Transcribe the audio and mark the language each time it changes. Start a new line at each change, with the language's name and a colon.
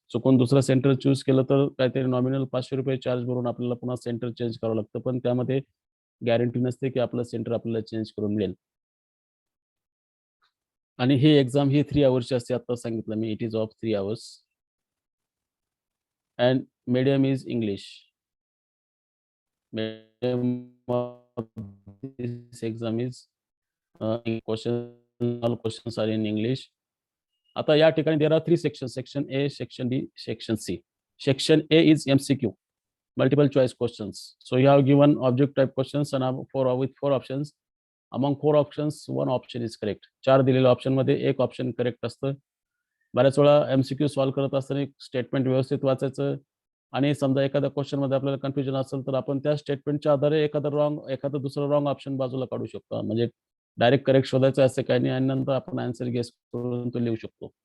Marathi: चुकून दुसरं centre choose केलं तर काहीतरी नॉमिनल ₹500 चार्ज भरून आपल्याला पुन्हा सेंटर चेंज करावं लागतं. पण त्यामध्ये गॅरंटी नसते की आपलं सेंटर आपल्याला चेंज करून मिळेल. आणि ही एक्झाम ही 3 अवर्सची असते. आता सांगितलं मी, it is of 3 hours and medium is English.
English: medium of this exam is all questions are in English. आता या ठिकाणी there are 3 sections, section A, section B, section C. Section A is MCQ, multiple choice questions. So you have given object type questions and with 4 options. Among 4 options, 1 option is correct.
Marathi: 4 दिलेल्या option मध्ये एक option correct असतं. बऱ्याच वेळा MCQ solve करत असताना statement व्यवस्थित वाचायचं आणि समजा एखाद्या क्वेश्चन मध्ये आपल्याला कन्फ्युजन असेल तर आपण त्या स्टेटमेंटच्या आधारे एखादं दुसरं रॉंग ऑप्शन बाजूला काढू शकतो. म्हणजे डायरेक्ट करेक्ट शोधायचं असं काही नाही आणि नंतर आपण आन्सर गेस करून तो लिहू शकतो.